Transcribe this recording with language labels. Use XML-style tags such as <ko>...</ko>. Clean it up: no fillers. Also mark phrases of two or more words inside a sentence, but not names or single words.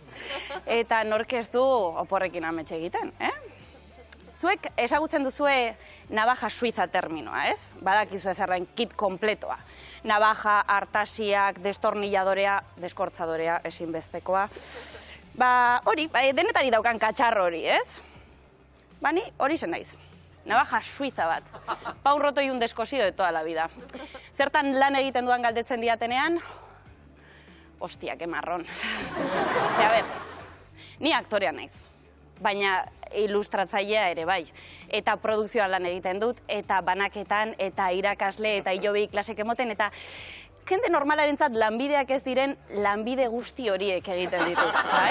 <eu>Eta nork ez du oporrekin ametxe egiten, Zuek ezagutzen duzue</eu> <es>navaja suiza</es> <eu>terminoa, ez? Badakizu ezarren kit kompletoa. Navaja, artasiak, destornilladorea, deskortzadorea, ezinbestekoa. Hori, denetari daukan katxarro hori, ez? Ni hori zen naiz.</eu> <es>Navaja suiza</es> <eu>bat.</eu> <es>Pau roto y un descosido de toda la vida.</es> <eu>Zertan lan egiten duan galdetzen diatenean?</eu> <es>Ostia, que marrón. A ver,</es> <eu>ni aktorea naiz. Baina ilustratzailea ere bai. Eta produkzioan lan egiten dut, eta banaketan, eta irakasle, eta hilobi klasek emoten, eta jende normalarentzat lanbideak ez diren lanbide guzti horiek egiten ditut, bai?</eu>